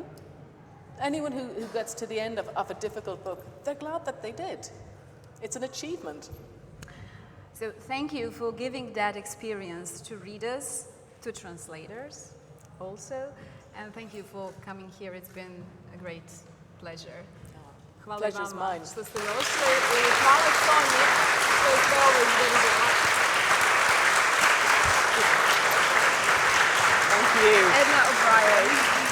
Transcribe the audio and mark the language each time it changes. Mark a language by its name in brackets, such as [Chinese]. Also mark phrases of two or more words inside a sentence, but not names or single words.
[English] Anyone who gets to the end of a difficult book, they're glad that they did. It's an achievement. So thank you for giving that experience to readers, to translators also, and thank you for coming here. It's been a great pleasure. [Croatian] Hvala [English] Pleasure's [Croatian] vama [English] mine. [Croatian] što ste došli i hvala Sonji što ste ovo izvedila. [English] Thank you. Edna O'Brien.